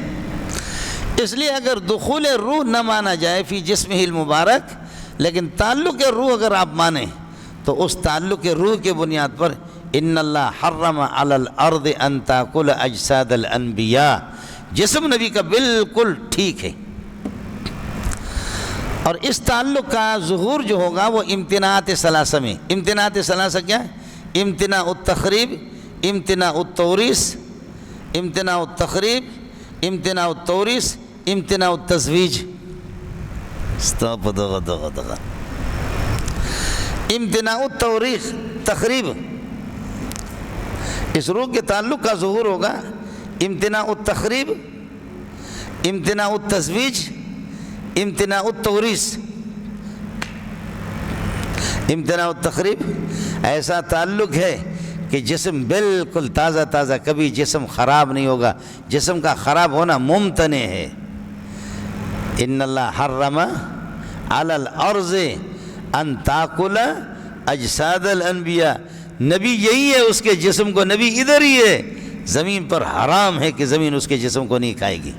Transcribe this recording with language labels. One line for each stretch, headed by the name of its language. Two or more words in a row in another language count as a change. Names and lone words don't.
Urdu: اس لیے اگر دخول روح نہ مانا جائے
Arabic: فی جسمہ المبارک،
Urdu: لیکن تعلق روح اگر آپ مانیں تو اس تعلق روح کے بنیاد پر
Arabic: ان اللہ حرم علی الارض ان تاکل اجساد الانبیاء،
Urdu: جسم نبی کا بالکل ٹھیک ہے۔ اور اس تعلق کا ظہور جو ہوگا وہ امتناعات ثلاثہ میں۔ امتناعات ثلاثہ کیا ہے؟
Arabic: امتناع التخریب، امتناع التوریث، امتناع التخریب، امتناع التوریث، امتناع التزویج۔ امتناع التوریث، تخریب،
Urdu: اس روح کے تعلق کا ظہور ہوگا۔
Arabic: امتناع التخریب، امتناع التزویج، امتناع التوریث۔ امتناع التخریب
Urdu: ایسا تعلق ہے کہ جسم بالکل تازہ تازہ، کبھی جسم خراب نہیں ہوگا، جسم کا خراب ہونا ممتنع ہے۔
Arabic: ان اللہ حرم علی الارض ان تاکل اجساد الانبیاء،
Urdu: نبی یہی ہے، اس کے جسم کو، نبی ادھر ہی ہے، زمین پر حرام ہے کہ زمین اس کے جسم کو نہیں کھائے گی۔